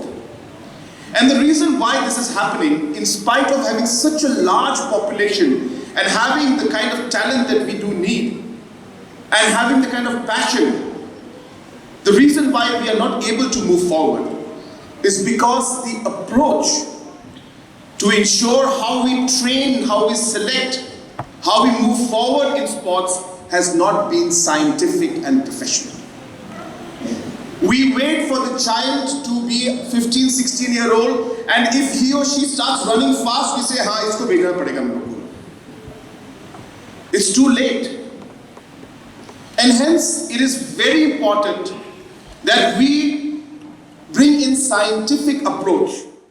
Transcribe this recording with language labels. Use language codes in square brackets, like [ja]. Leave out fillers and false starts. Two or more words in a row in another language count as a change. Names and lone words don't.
[en] And the reason why this is happening, in spite of having such a large population and having the kind of talent that we do need, and having the kind of passion, the reason why we are not able to move forward is because the approach to ensure how we train, how we select, how we move forward in sports has not been scientific and professional. We wait for the child to be 15, 16-year-old, and if he or she starts running fast, we say, [hi] "हा, इसको भेजना पड़ेगा हमको." [en] It's too late. And hence, it is very important that we bring in scientific approach